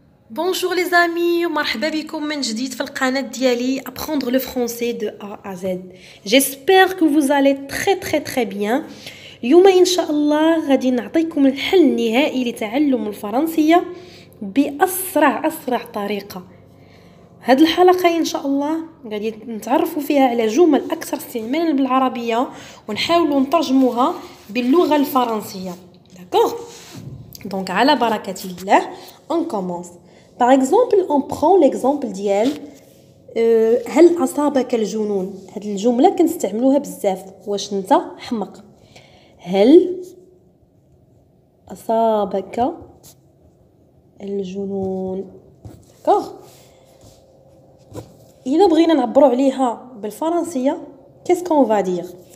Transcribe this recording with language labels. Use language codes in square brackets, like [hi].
[fr] Bonjour les amis, [ar] مرحبا بكم من جديد في القناة ديالي [fr] Apprendre le français de A à Z. J'espère que vous allez très bien. [ar] اليوم إن شاء الله غادي نعطيكم الحل النهائي لتعلم الفرنسية بأسرع طريقة. هاد الحلقة إن شاء الله غادي نتعرفوا فيها على جمل أكثر استعمالا بالعربية ونحاولوا نترجموها باللغة الفرنسية. [fr] D'accord? Donc [ar] على بركة الله, [fr] on commence. Par exemple, on prend l'exemple [ar] ديال هل أصابك الجنون. هاد الجملة كنستعملوها بزاف. واش انت حمق؟ هل أصابك الجنون؟ d'accord. إذا بغينا نعبروا عليها بالفرنسية, [fr] qu'est-ce qu'on va dire?